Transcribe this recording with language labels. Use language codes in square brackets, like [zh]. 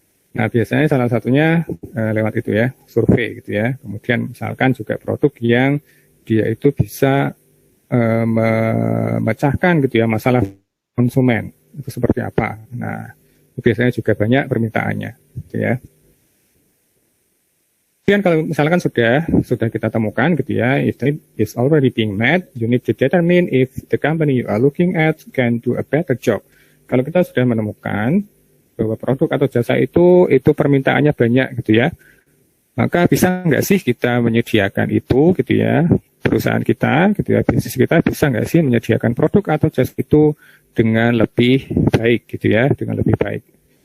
[id] Nah, biasanya salah satunya lewat itu ya, survei gitu ya. Kemudian misalkan juga produk yang dia itu bisa memecahkan gitu ya masalah konsumen itu seperti apa. Nah, biasanya juga banyak permintaannya, gitu ya. Kemudian kalau misalkan sudah kita temukan gitu ya, [en] if it is already being met, you need to determine if the company you are looking at can do a better job. [id] Kalau kita sudah menemukan bahwa produk atau jasa itu permintaannya banyak gitu ya, maka bisa nggak sih kita menyediakan itu gitu ya, perusahaan kita gitu ya, bisnis kita bisa nggak sih menyediakan produk atau jasa itu dengan lebih baik gitu ya, dengan lebih baik.